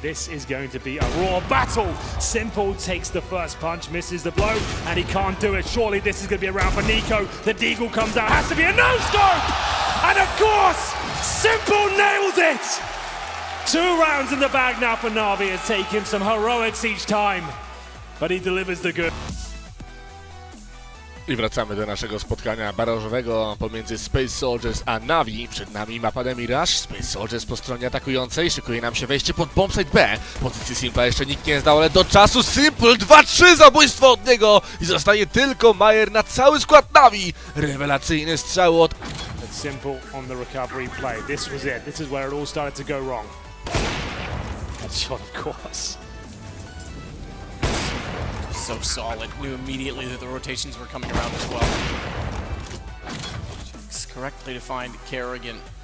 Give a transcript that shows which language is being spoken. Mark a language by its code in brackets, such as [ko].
[en] This is going to be a raw battle. Simple takes the first punch, misses the blow, and he can't do it. Surely this is going to be a round for Nico. The deagle comes out, has to be a no-scope! And of course, Simple nails it! 2 rounds in the bag now for Navi. It's taken some heroics each time, but he delivers the good. [pl] I wracamy do naszego spotkania barażowego pomiędzy Space Soldiers a Navi. Przed nami mapa Mirage. Space Soldiers po stronie atakującej. Szykuje nam się wejście pod bombsite B. Pozycji Simpla jeszcze nikt nie zdał, ale do czasu Simple 2-3 zabójstwo od niego i zostaje tylko Majer na cały skład Navi. Rewelacyjny strzał od... [en] Simple on the recovery play. This was it. This is where it all started to go wrong. That shot, of course. So solid. Knew immediately that the rotations were coming around as well. Checks correctly to find Kerrigan.